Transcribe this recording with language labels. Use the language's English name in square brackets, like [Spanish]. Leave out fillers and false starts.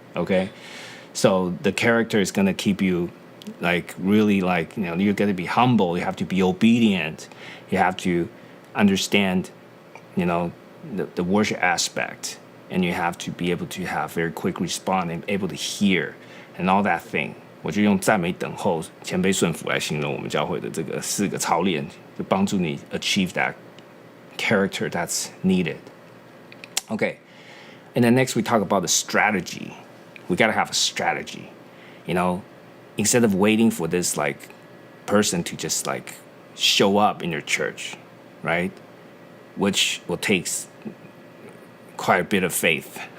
[English] Okay, so the character is going to keep you like really like you're going to be humble. You have to be obedient. You have to understand the worship aspect, and you have to be able to have very quick response and able to hear and all that thing. [Chinese] 我就用赞美等候谦卑顺服来形容我们教会的这个4个操练，就帮助你 [English] achieve that character that's needed. Okay, and then next we talk about the strategy. We gotta have a strategy, instead of waiting for this like person to just like show up in your church, right? Which will take quite a bit of faith.